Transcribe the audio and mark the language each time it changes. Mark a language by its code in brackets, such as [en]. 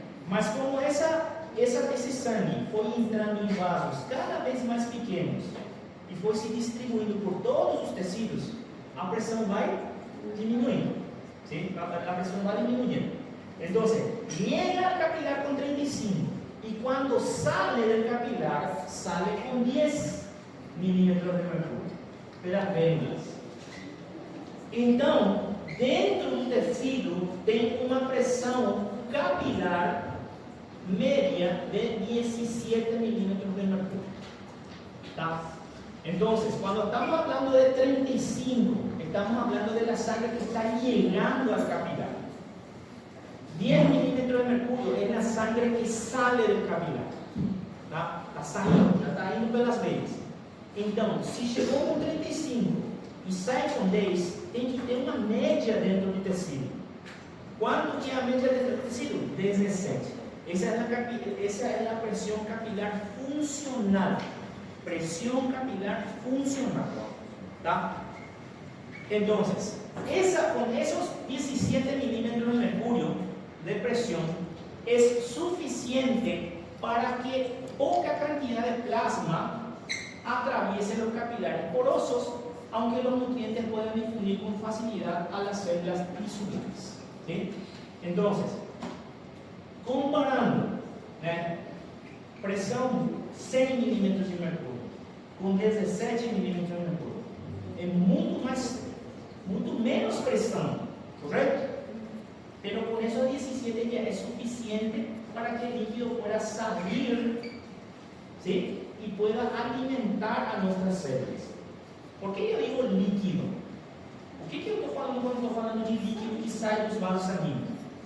[es] Mas como ese sangue fue entrando en vasos cada vez más pequeños y fue se distribuyendo por todos los tejidos, a presión va disminuyendo. ¿Sí? La presión va disminuyendo. Entonces, llega al capilar con 35 y cuando sale del capilar, sale con 10 milímetros de mercurio [pt] pelas venas. Então, dentro do tecido tem uma pressão capilar média de 17 milímetros de mercurio. ¿Tá? [es] Entonces, cuando estamos hablando de 35, estamos hablando de la sangre que está llegando al capilar. 10 milímetros de mercurio es la sangre que sale del capilar. ¿Tá? La sangre está [pt] indo pelas venas. Então, se chegou com 35 e sai com 10, tem que ter uma média dentro do tecido. Quanto que é a média dentro do tecido? 17. Essa é a pressão capilar funcional. [es] Presión capilar funcional. ¿Tá? Entonces, con esos 17 milímetros de mercurio de presión es suficiente para que poca cantidad de plasma atraviese los capilares porosos, aunque los nutrientes puedan difundir con facilidad a las células tisulares. ¿Sí? Entonces, comparando presión 100 milímetros de mercurio com 17 milímetros de mercurio, [pt] é muito menos pressão, correto? [es] Pero con esos 17 ya es suficiente para que el líquido pueda salir, ¿sí? Y pueda alimentar a nuestras células. ¿Por qué yo digo líquido? [pt] O que eu estou falando quando estou falando de líquido que sai dos vasos sanguíneos?